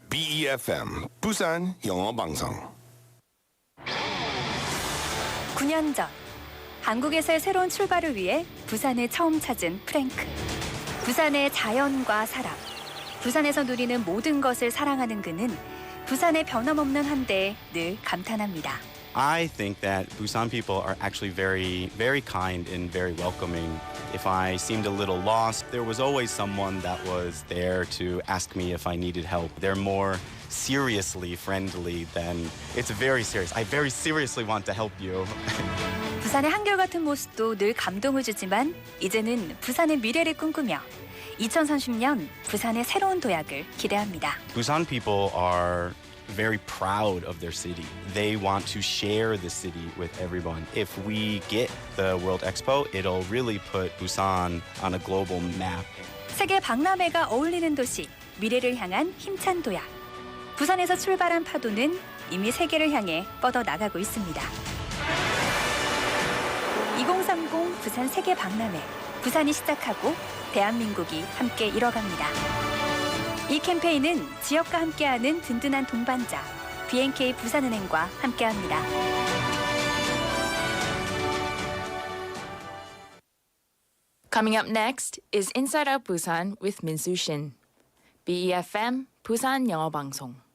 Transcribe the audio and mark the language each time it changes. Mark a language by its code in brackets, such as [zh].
[ko] BEFM 부산영어방송. 9년 전 한국에서의 새로운 출발을 위해 부산을 처음 찾은 프랭크. 부산의 자연과 사람, 부산에서 누리는 모든 것을 사랑하는 그는 부산의 변함없는 한대에 늘 감탄합니다. [en] I think that Busan people are actually very, very kind and very welcoming. If I seemed a little lost, there was always someone that was there to ask me if I needed help. They're more seriously friendly than it's very serious. I very seriously want to help you. [ko] 부산의 한결같은 모습도 늘 감동을 주지만 이제는 부산의 미래를 꿈꾸며 2030년 부산의 새로운 도약을 기대합니다. [en] Busan people are very proud of their city. They want to share the city with everyone. If we get the World Expo, it'll really put Busan on a global map. [ko] 세계 박람회가 어울리는 도시, 미래를 향한 힘찬 도약. 부산에서 출발한 파도는 이미 세계를 향해 뻗어 나가고 있습니다. 2030 부산 세계 박람회. 부산이 시작하고 대한민국이 함께 이뤄갑니다. 이 캠페인은 지역과 함께하는 든든한 동반자 BNK 부산은행과 함께합니다. [en] Coming up next is Inside Out Busan with Min-Soo Shin. [ko] BEFM 부산영어방송.